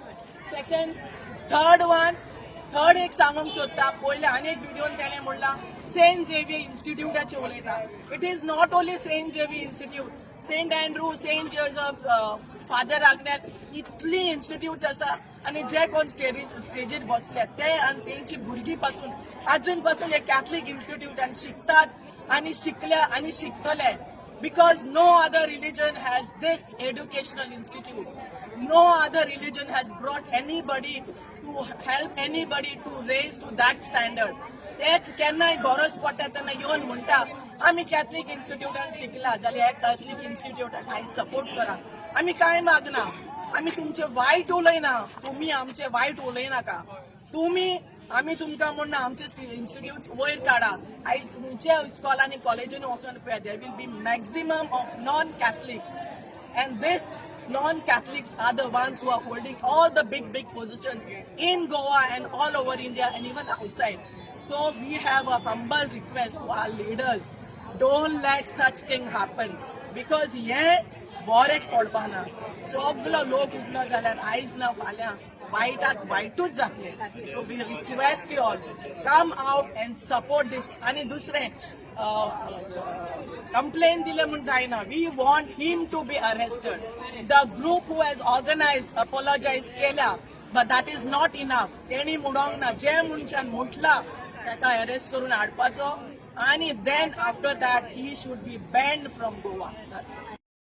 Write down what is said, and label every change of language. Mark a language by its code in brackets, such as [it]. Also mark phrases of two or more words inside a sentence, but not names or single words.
[en] second third [kok] एक सांगूंक सोदता पयले आनी एक व्हिडिओन तेणें म्हणला सेंट झेवियर इन्स्टिट्यूटाचे उलयता [en] It is not only Saint Xavier Institute [kok] सेंट अँड्रू सेंट जोसेफ फादर आग्नेल इतली इन्स्टिट्यूट्स आसा आनी जे कोण स्टेजीर बसले ते आनी तेंची भुरगीं पासून अजून पासून हे [en] Catholic instituteान [kok] शिकतात आनी शिकल्या आनी शिकतले [en] because no other religion has this educational institute. No other religion has brought anybody to help anybody to raise to that standard. [kok] तेच केन्नाय गरज पडटा तेन्ना येवन म्हणटा आमी [en] Catholic instituteान [kok] शिकला जाल्यार हे [en] Catholic instituteाक [kok] हांव सपोर्ट करा आमी कांय मागना आमी तुमचे वायट उलयना तुमी आमचे वायट उलयनाका आमी तुमकां म्हणना आमचे इन्स्टिट्यूट वयर काडा आयज तुमच्या इस्कॉलांनी कॉलेजींनी वचून पळय [en] There will be maximum of non Catholics and this non Catholics are the ones who are holding all the big position in Goa and all over India and even outside. So we have a humble request to our leaders, don't let such thing happen because [kok] हे बोरेक पडपा ना सगलो लोक उठलो जाल्यार आयज ना फाल्यां वायटाक वायटूच जातले [en] So we request you all come out and support this [kok] आनी दुसरें कंप्लेन दिले म्हूण जायना [en] We want him to be arrested the group who has organise apologise केल्या but that is not enough [kok] तेणी म्हणोंक ना जे मनशान म्हटला ताका अरेस्ट करून हाडपाचो आनी [en] then after that he should be banned from Goa.